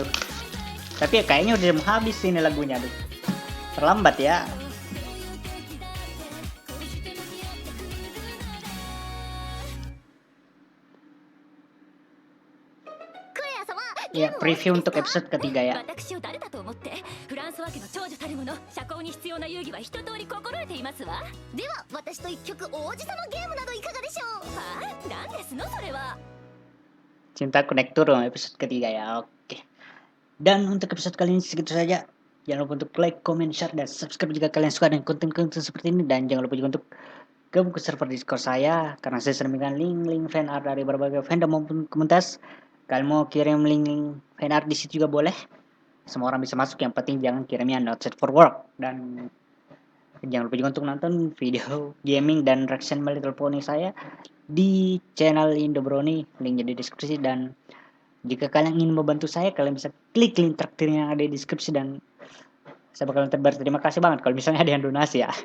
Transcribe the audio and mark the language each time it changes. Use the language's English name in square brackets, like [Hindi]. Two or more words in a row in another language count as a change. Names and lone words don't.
[Indonesian] Tapi ya kayaknya udah mau habis ini lagunya, aduh. Terlambat ya. Ya, preview untuk episode ketiga ya. [Japanese] 私を誰だと思ってフランスワ家の長女たるもの社交に必要な遊戯は一通り心得ていますわ。では私と一曲王子様ゲームなどいかがでしょう？はい、何ですのそれは。 [Indonesian] Cintaku naik turun episode ketiga ya. Oke. Dan untuk episode kali ini segitu saja. Jangan lupa untuk [English] like, comment, share, [Indonesian] dan subscribe jika kalian suka dengan konten-konten seperti ini. Dan jangan lupa juga untuk gabung ke server Discord saya, karena saya sering memberikan link-link [English] fan art [Indonesian] dari berbagai fandom maupun komunitas. Kalian mau kirim link [English] fan art [Indonesian] di situ juga boleh. Semua orang bisa masuk, yang penting jangan kirimnya [English] not safe for work. [Indonesian] Dan jangan lupa juga untuk nonton [English] video gaming [Indonesian] dan reaction My Little Pony saya di channel Indobrony, linknya di deskripsi. Dan jika kalian ingin membantu saya, kalian bisa klik link traktir yang ada di deskripsi, dan saya bakalan berterima kasih banget kalau misalnya ada yang donasi ya.